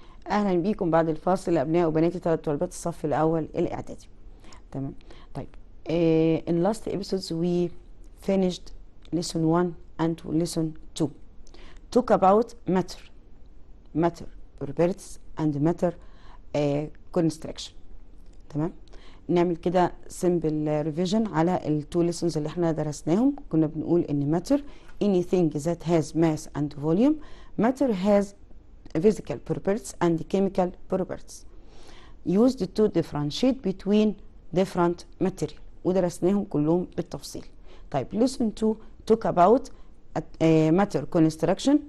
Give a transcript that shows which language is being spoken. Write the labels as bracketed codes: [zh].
[ar] اهلا بيكم بعد الفاصل ابناء وبنات طلبات الصف الاول الاعدادي. تمام. طيب [en] in last episodes we finished lesson 1 and lesson 2 talk about matter properties and matter construction. [ar] تمام. نعمل كده [en] simple revision [ar] على التو lessons اللي احنا درسناهم. كنا بنقول ان [en] matter anything that has mass and volume. matter has physical properties and chemical properties used to differentiate between different material [ar] ودرسناهم كلهم بالتفصيل. طيب [en] lesson 2 talk about matter construction.